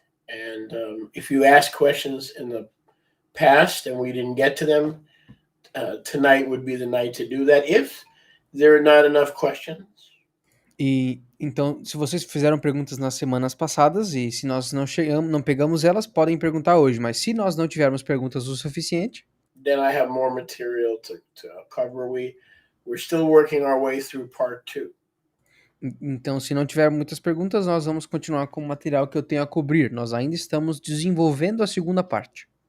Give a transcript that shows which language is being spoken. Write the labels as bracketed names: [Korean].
[English] And if you ask questions in the past and we didn't get to them, tonight would be the night to do that. If there are not enough questions. [Portuguese] E então, se vocês fizeram perguntas nas semanas passadas e se nós não pegamos elas, podem perguntar hoje. Mas se nós não tivermos perguntas o suficiente, [English] then I have more material to cover. We're still working our way through part 2. [Portuguese] Então, se não tiver muitas perguntas, nós vamos continuar com o material que eu tenho a cobrir. Nós ainda estamos desenvolvendo a segunda parte.